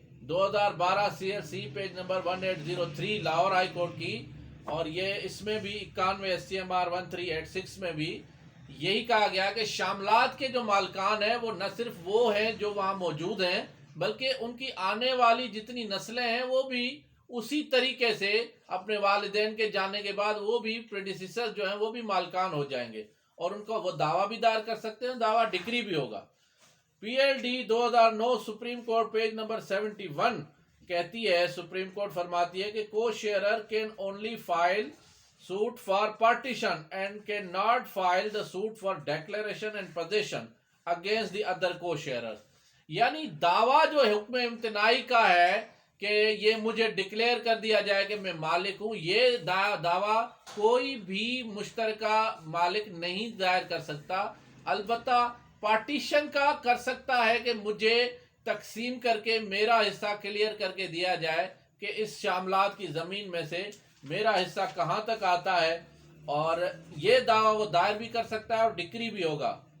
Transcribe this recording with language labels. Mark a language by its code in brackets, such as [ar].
[ur] 2012 CLC page number 1803 Lahore high court کی، اور یہ اس میں بھی 91 SCMR 1386 میں بھی یہی کہا گیا کہ شاملات کے جو مالکان ہیں وہ نہ صرف وہ ہیں جو وہاں موجود ہیں بلکہ ان کی آنے والی جتنی نسلیں ہیں وہ بھی اسی طریقے سے اپنے والدین کے جانے کے بعد وہ بھی پریڈیسیسر جو ہیں وہ بھی مالکان ہو جائیں گے اور ان کو وہ دعویٰ بھی دائر کر سکتے ہیں، دعویٰ ڈگری بھی ہوگا. PLD 2009 supreme court page number 71 کہتی ہے، سپریم کورٹ فرماتی ہے کہ [en] Co-sharer can only file suit for partition and cannot file the suit for declaration and possession against the other co-sharers. [ur] یعنی دعویٰ جو حکم امتناعی کا ہے کہ یہ مجھے ڈکلیئر کر دیا جائے کہ میں مالک ہوں، یہ دعویٰ کوئی بھی مشترکہ مالک نہیں دائر کر سکتا. البتہ پارٹیشن کا کر سکتا ہے کہ مجھے تقسیم کر کے میرا حصہ کلیئر کر کے دیا جائے کہ اس شاملات کی زمین میں سے میرا حصہ کہاں تک آتا ہے، اور یہ دعویٰ وہ دائر بھی کر سکتا ہے اور ڈکری بھی ہوگا.